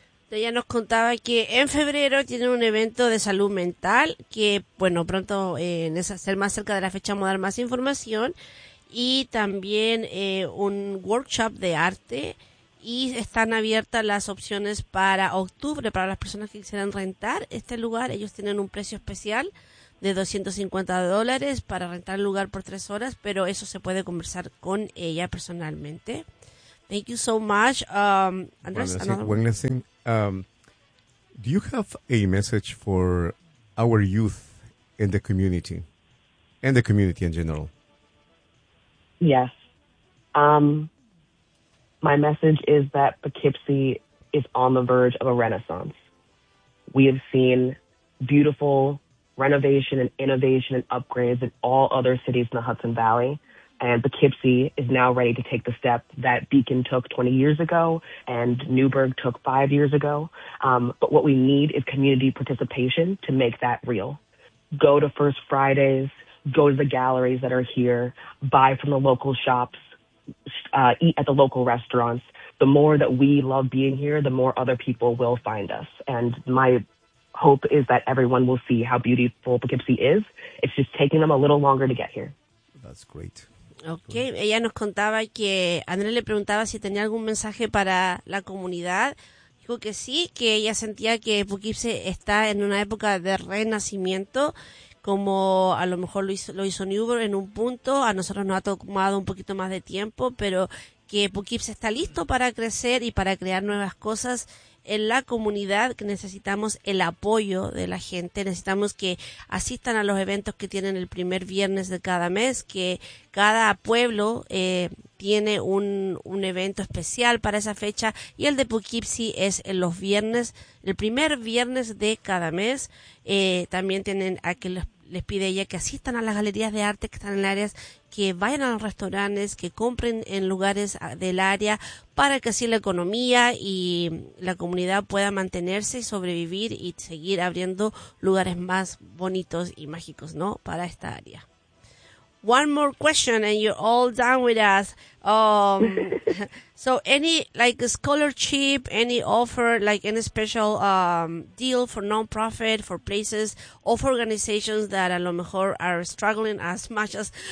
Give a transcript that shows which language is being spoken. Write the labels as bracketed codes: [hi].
[es] Ella nos contaba que en febrero tiene un evento de salud mental que, bueno, pronto en esa ser más cerca de la fecha vamos a dar más información y también un workshop de arte. Y están abiertas las opciones para octubre, para las personas que quisieran rentar este lugar. Ellos tienen un precio especial de $250 para rentar el lugar por 3 horas, pero eso se puede conversar con ella personalmente. [en] Thank you so much. Do you have a message for our youth in the community, and the community in general? Yes. My message is that Poughkeepsie is on the verge of a renaissance. We have seen beautiful renovation and innovation and upgrades in all other cities in the Hudson Valley. And Poughkeepsie is now ready to take the step that Beacon took 20 years ago and Newburgh took 5 years ago. But what we need is community participation to make that real. Go to First Fridays, go to the galleries that are here, buy from the local shops, eat at the local restaurants. The more that we love being here, the more other people will find us. And my hope is that everyone will see how beautiful Poughkeepsie is. It's just taking them a little longer to get here. That's great. Okay. Good. [es] Ella nos contaba que Andrea le preguntaba si tenía algún mensaje para la comunidad. Dijo que sí, que ella sentía que Poughkeepsie está en una época de renacimiento, como a lo mejor lo hizo Newburgh en un punto. A nosotros nos ha tomado un poquito más de tiempo, pero que Poughkeepsie está listo para crecer y para crear nuevas cosas en la comunidad, que necesitamos el apoyo de la gente, necesitamos que asistan a los eventos que tienen el primer viernes de cada mes, que cada pueblo tiene un evento especial para esa fecha, y el de Poughkeepsie es en los viernes, el primer viernes de cada mes. También tienen a que les pide ella que asistan a las galerías de arte que están en el área, que vayan a los restaurantes, que compren en lugares del área, para que así la economía y la comunidad pueda mantenerse y sobrevivir y seguir abriendo lugares más bonitos y mágicos, ¿no?, para esta área. [en] One more question and you're all done with us. So any like a scholarship, any offer, like any special deal for non-profit, for places or for organizations that [es] a lo mejor [en] are struggling as much as